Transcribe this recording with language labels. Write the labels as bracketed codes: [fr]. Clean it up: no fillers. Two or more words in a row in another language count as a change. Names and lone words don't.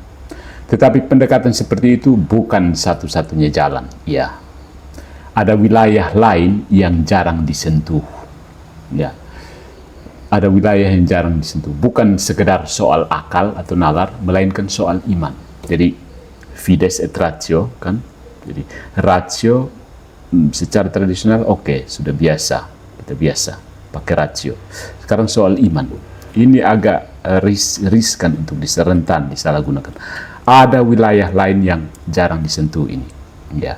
[id] Tetapi pendekatan seperti itu bukan satu-satunya jalan. Ya. Ada wilayah lain yang jarang disentuh. Ya. Ada wilayah yang jarang disentuh. Bukan sekedar soal akal atau nalar, melainkan soal iman. Jadi [la] fides et ratio [id] kan, jadi ratio secara tradisional oke, sudah biasa, kita biasa pakai ratio. Sekarang soal iman, ini agak riskan untuk rentan disalahgunakan. Ada wilayah lain yang jarang disentuh ini, ya.